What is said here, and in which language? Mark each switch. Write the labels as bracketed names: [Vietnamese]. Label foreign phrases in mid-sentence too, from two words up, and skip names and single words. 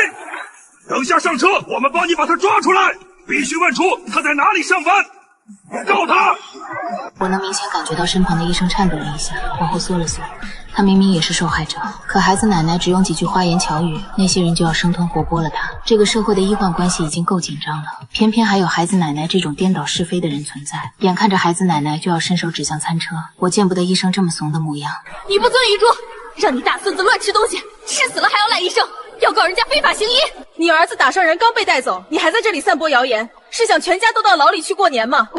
[Chinese] 等下上車，我們幫你把他抓出來，必須問出他在哪裡上班。告他！我能明顯感覺到身旁的醫生顫抖了一下，往後縮了縮。他明明也是受害者，可孩子奶奶只用幾句花言巧語，那些人就要生吞活剝了他。這個社會的醫患關係已經夠緊張了，偏偏還有孩子奶奶這種顛倒是非的人存在。眼看着孩子奶奶就要伸手指向餐車，我見不得醫生這麼慫的模樣。你不遵遺囑，讓你大孫子亂吃東西，吃死了還要賴醫生，要告人家非法行醫。你兒子打傷人剛被帶走，你還在這裡散播謠言，是想全家都到牢裡去過年嗎？